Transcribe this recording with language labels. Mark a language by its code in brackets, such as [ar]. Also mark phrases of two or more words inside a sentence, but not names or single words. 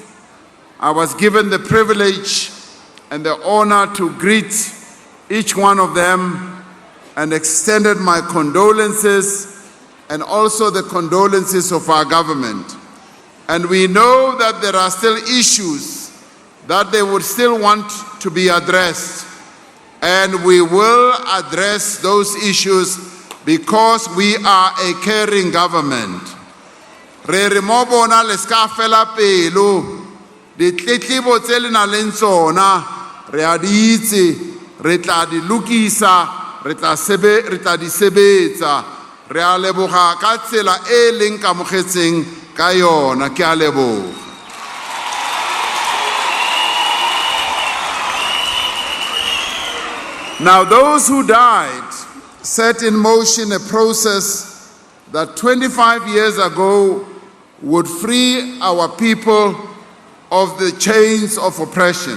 [en] I was given the privilege and the honor to greet each one of them and extended my condolences and also the condolences of our government. And we know that there are still issues that they would still want to be addressed. And we will address those issues because we are a caring government. [tn] Re re mo bona le ska fela pelo ditletlebo tse le nang le tsona re a di itse, re tla di lokisa, re tla di sebetsa, re a leboga ka tsela e leng kamogetseng ka yona. Ke a leboga. [en] Now, those who died set in motion a process that 25 years ago would free our people of the chains of oppression.